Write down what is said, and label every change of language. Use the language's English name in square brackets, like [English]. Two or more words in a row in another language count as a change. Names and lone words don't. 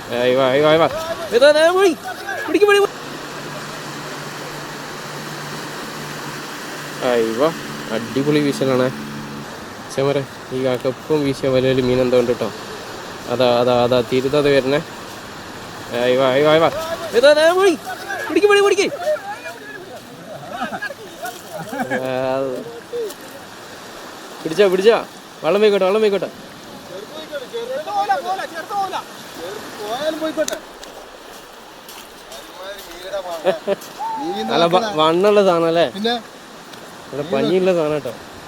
[Spanish] Ahí va, ahí va, ahí va. Vete, voy. [Malayalam] Piടിക്ക്, പിടി. [Spanish] Ahí va. [Malayalam] അടിപൊളി വീശലാണ്. ചേമരെ ഈ കാക്കപ്പം വീശിയ വലയിൽ മീൻ എന്തോ ഉണ്ട് കേട്ടോ. അതാ തിരുതാതെ വരണേ. [Spanish] Ahí va, ahí va, ahí va. Vete, voy. [Malayalam] പിടിക്ക്. പിടിച്ചാ വെള്ളം പോയിക്കോട്ടെ. അല്ല വണ്ണുള്ള സാധനം അല്ലേ, ഇവിടെ പഞ്ഞിയുള്ള സാധനം കേട്ടോ.